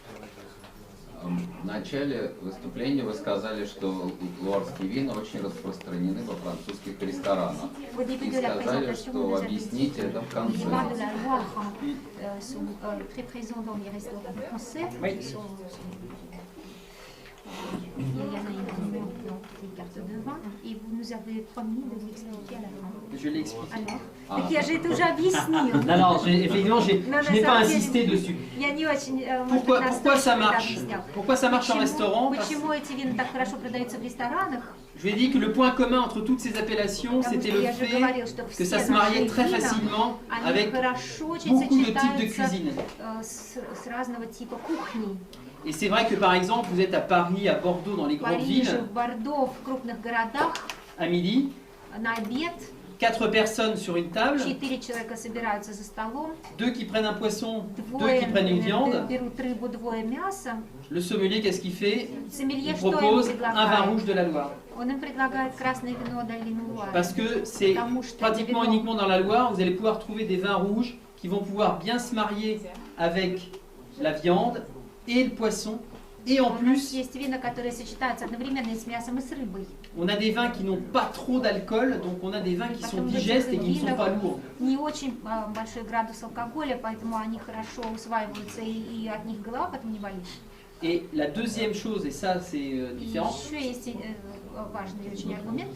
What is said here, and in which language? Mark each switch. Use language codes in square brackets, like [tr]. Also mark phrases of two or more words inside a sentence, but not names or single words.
[ru] В начале выступления вы сказали, что луарские вина очень распространены во французских ресторанах. [fr] Au début [ru] И [fr] de la [ru] сказали, [fr] présentation, [ru] что [fr] vous nous avez [ru] объясните это в [fr] les [ru] конце. [fr] vins de la Loire sont très présents dans les restaurants français. Oui. Ils sont, il y en a énormément dans les cartes de vin, et vous nous avez promis de l'expliquer à la fin. Je l'explique. Alors, [ru] А, так я же это уже объяснила. [fr] Non, non, effectivement, je Non, n'ai [ru] на [fr] pas [ru] самом деле, [fr] insisté dessus. [ru] Я не очень, может [fr] Pourquoi, [ru] быть, [fr] pourquoi ça [ru] настойчиво это [fr] marche [ru] объясняла. [fr] Pourquoi ça marche en restaurant Parce- [ru] Почему эти вина так хорошо продаются в ресторанах? [fr] Je lui ai dit que le point commun entre toutes ces appellations, [ru] Потому [fr] c'était [ru] что [fr] le [ru] я же [fr] fait [ru] говорил, что [fr] que [ru] все [fr] ça se [ru] наши [fr] mariait très [ru] вина, [fr] facilement [ru] они [fr] avec [ru] хорошо очень [fr] beaucoup de types de [ru] сочетаются [fr] cuisine. [ru] с разного типа кухни. [fr] Et c'est vrai que par exemple, vous êtes à Paris, à Bordeaux, dans les [ru] В [fr] grandes [ru] Париже, [fr] villes, [ru] в Бордо, в крупных городах [fr] à midi, [ru] на обед [fr] 4 personnes sur une table, [ru] 4 человека собираются за столом, [fr] 2 qui prennent un poisson, 2 [ru] двое [fr] qui prennent une viande. [ru] берут рыбу, двое мясо. [fr] Le sommelier, qu'est-ce qu'il fait? [ru] Сомелье [fr] Il [ru] что ему [fr] propose un vin [ru] предлагает? [fr] rouge de la Loire. [ru] Он им предлагает красное вино долины Луары. [fr] Parce que c'est [ru] Потому что [fr] pratiquement [ru] это вино [fr] uniquement dans la Loire, vous allez pouvoir trouver des vins rouges qui vont pouvoir bien se marier avec la viande et le poisson. Et en [ru] У нас [fr] plus, [ru] есть вина, которые сочетаются одновременно и с мясом, и с рыбой. [fr] on a des vins qui n'ont pas trop d'alcool, donc on a des vins qui sont [ru] Потом [fr] digestes et qui ne sont pas lourds. [ru] не очень большой градус алкоголя, поэтому они хорошо усваиваются, и от них голова потом не болит. [fr] Et la deuxième chose, et ça c'est [ru] И [fr] différent, [ru] еще есть важный очень аргумент.